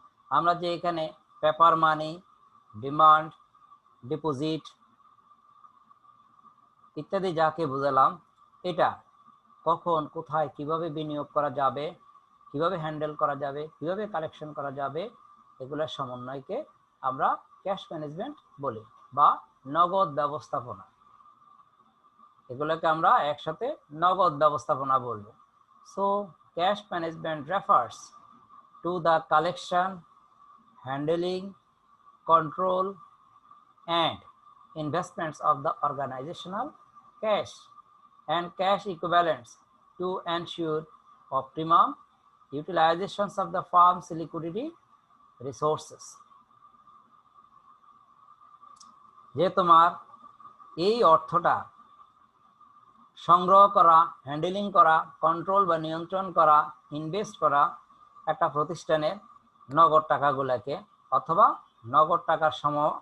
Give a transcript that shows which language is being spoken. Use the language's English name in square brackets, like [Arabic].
[Bangla] আমরা যে এখানে পেপার মানি, ডিমান্ড ডিপোজিট ইত্যাদি যাকে বুঝালাম, এটা কখন কোথায় কিভাবে বিনিয়োগ করা যাবে, কিভাবে হ্যান্ডেল করা যাবে, কিভাবে কালেকশন করা যাবে, এগুলোর সমন্বয়কে আমরা ক্যাশ ম্যানেজমেন্ট বলি বা নগদ ব্যবস্থাপনা। এগুলোকে আমরা একসাথে নগদ ব্যবস্থাপনা বলবো। [English] So cash management refers to the collection, handling, control and investments of the organizational cash and cash equivalents to ensure optimum utilizations of the firm's liquidity resources. [Bangla] যে তোমার এই অর্থটা সংগ্রহ করা, হ্যান্ডেলিং করা, কন্ট্রোল বা নিয়ন্ত্রণ করা, ইনভেস্ট করা একটা প্রতিষ্ঠানের নগদ টাকাগুলোকে অথবা নগদ টাকার সম